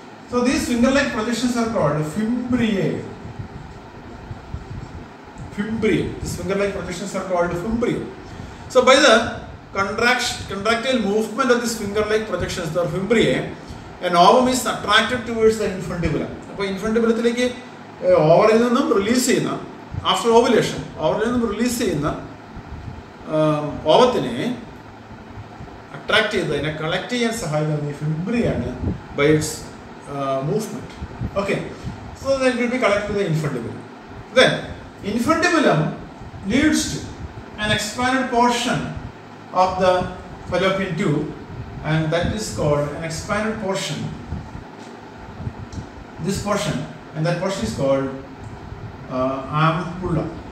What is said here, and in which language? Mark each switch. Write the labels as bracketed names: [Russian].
[English] So these finger-like projections are called fimbriae. These finger-like projections are called fimbriae. So by the contractile movement of these finger-like projections, the fimbriae, an ovum is attracted towards the infundibulum. [Malayalam] അപ്പോൾ ഇൻഫണ്ടിബുലത്തിലേക്ക് ഓവറിൽ നിന്നും release ചെയ്യുന്ന after ovulation ഓവറിൽ നിന്നും release ചെയ്യുന്ന ഓവത്തിനെ attract ചെയ്ത് അതിനെ collect ചെയ്യാൻ സഹായിക്കുന്ന ഈ ഫിംബ്രിയാണ് [English] By its movement. Okay, so then it will be collected to the infundibulum. Then infundibulum leads to an expanded portion of the fallopian tube, and that is called an expanded portion. This portion, and that portion is called ampulla.